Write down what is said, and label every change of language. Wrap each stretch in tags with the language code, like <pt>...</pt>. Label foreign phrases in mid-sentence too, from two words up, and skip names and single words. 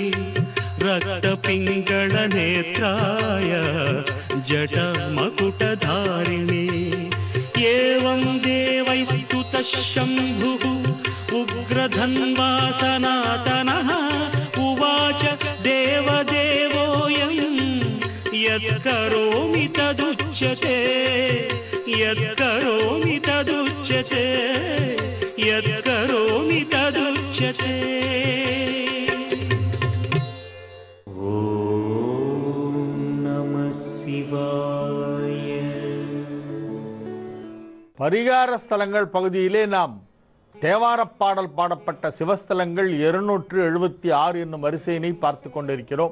<sa>रक्तपिङ्गळनेत्राय जटमकुटधारिणे एवं देवैस्तुतः शम्भुः उग्रधन्वा सनातनः उवाच देवदेवोऽयं यत्करोमि तदुच्यते यत्करोमि तदुच्यते यत्करोमि तदुच्यते</sa> <ta>பரிகார ஸ்தலங்கள் பகுதியிலே நாம் தேவாரப் பாடல் பாடப்பட்ட சிவஸ்தலங்கள் 276 என்னும் வரிசையினை பார்த்து கொண்டிருக்கிறோம்.</ta>